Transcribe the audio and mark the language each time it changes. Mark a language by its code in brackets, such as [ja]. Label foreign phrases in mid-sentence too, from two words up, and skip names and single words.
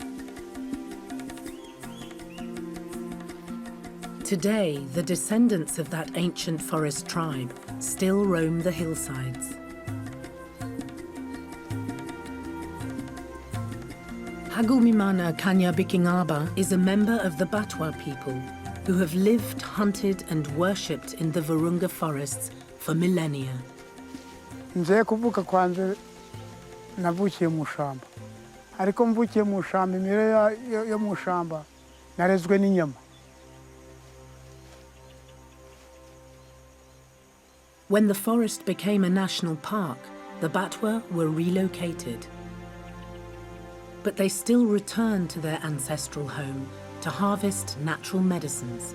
[en] Today, the descendants of that ancient forest tribe still roam the hillsides. Hagumimana Kanyabikingaba is a member of the Batwa people who have lived, hunted and worshipped in the Virunga forests for millennia. [rw] Nze kuvuka kwanze navukiye mu shamba. Ariko mvukiye mu shamba imire yo mu shamba narezwe n'inyama. [en] When the forest became a national park, the Batwa were relocated. But they still returned to their ancestral home to harvest natural medicines.